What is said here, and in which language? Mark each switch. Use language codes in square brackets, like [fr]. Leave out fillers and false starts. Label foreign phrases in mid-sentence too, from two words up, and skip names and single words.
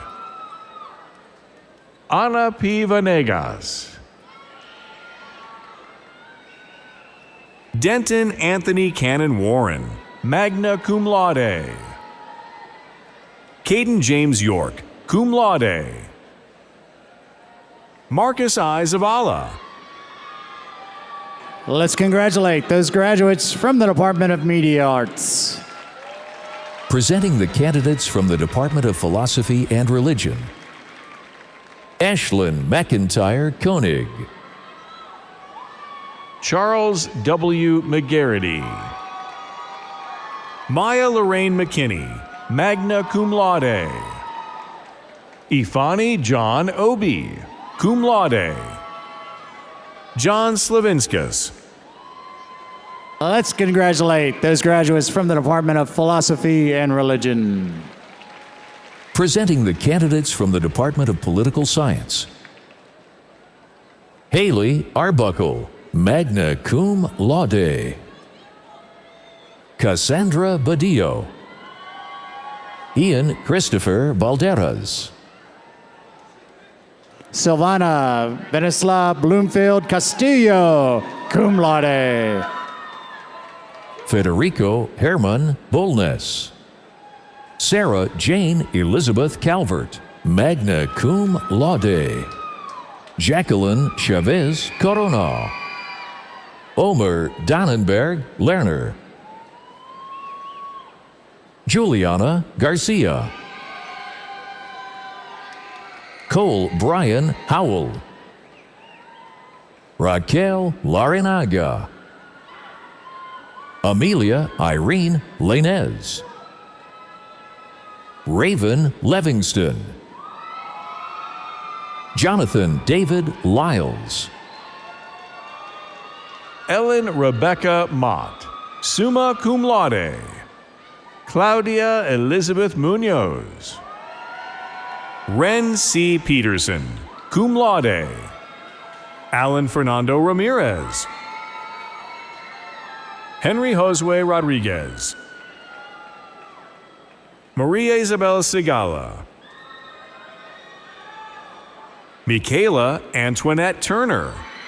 [en] Ana P. Vanegas. Denton Anthony Cannon Warren, [la] magna cum laude. [en] Caden James York, [la] cum laude. [en] Marcus I. Zavala. Let's congratulate those graduates from the Department of Media Arts. Presenting the candidates from the Department of Philosophy and Religion. Ashlyn McIntyre Koenig. Charles W. McGarity. Maya Lorraine McKinney, [la] magna cum laude. [en] Ifani John Obi, [la] cum laude. [en] John Slavinskas. Let's congratulate those graduates from the Department of Philosophy and Religion. Presenting the candidates from the Department of Political Science. Haley Arbuckle, [la] magna cum laude. [en] Cassandra Badillo. Ian Christopher Balderas. Silvana Venisla Bloomfield Castillo, [la] cum laude. [en] Federico Herman Bolnes. Sarah Jane Elizabeth Calvert, [la] magna cum laude. [en] Jacqueline Chavez Corona. Omer Dannenberg Lerner. Juliana Garcia. Cole Brian Howell. Raquel Larinaga. Amelia Irene Lainez. Raven Levingston. Jonathan David Lyles. Ellen Rebecca Mott, [la] summa cum laude. [en] Claudia Elizabeth Munoz. Ren C. Peterson, [la] cum laude. [en] Alan Fernando Ramirez. Henry Josue Rodriguez. Maria Isabel Segala. Michaela Antoinette Turner.